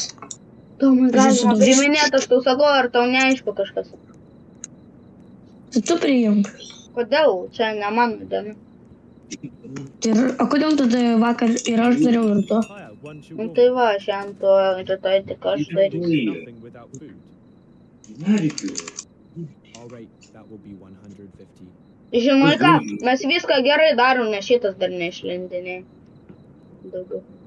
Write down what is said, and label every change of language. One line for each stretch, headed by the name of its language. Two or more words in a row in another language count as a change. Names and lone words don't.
Lithuanian: Tomai, galima Susidaužys. priminėti, aš tau sakau, ar tau neaišku kažkas. Tai tu priimk. Kodėl? Čia ne mano diena. Ir, o kodėl tada vakar ir aš dariau ir tu?
English: Hiya, one
Lithuanian: Nu
English: shawarma.
Lithuanian: tai va, šiandien to rytoj tik aš darysiu.
English: Nothing without food.
Lithuanian: Nerėkiu.
English: All right, that will be 150.
Lithuanian: Žinai ką, mes viską gerai darom, nes šitas dar neišlindinė. Daugiau.